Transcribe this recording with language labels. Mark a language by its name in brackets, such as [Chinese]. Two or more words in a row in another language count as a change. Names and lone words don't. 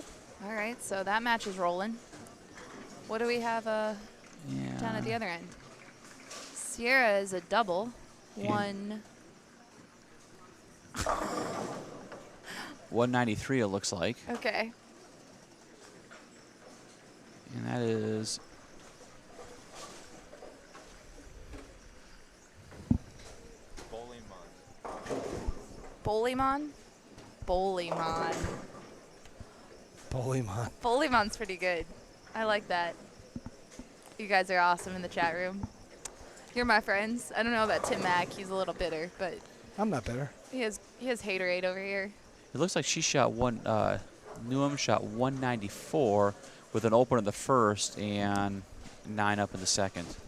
[English] All right, so that match is rolling. What do we have down at the other end? Sierra is a double. And 193 it looks like. Okay. And that is Bolimon? Bolimon. Bolimon. Bolimon's pretty good. I like that. You guys are awesome in the chat room. You're my friends. I don't know about Tim Mack. He's a little bitter, but I'm not better. he has haterade over here. It looks like she shot Newham shot 194 with an open in the first and 9 up in the second.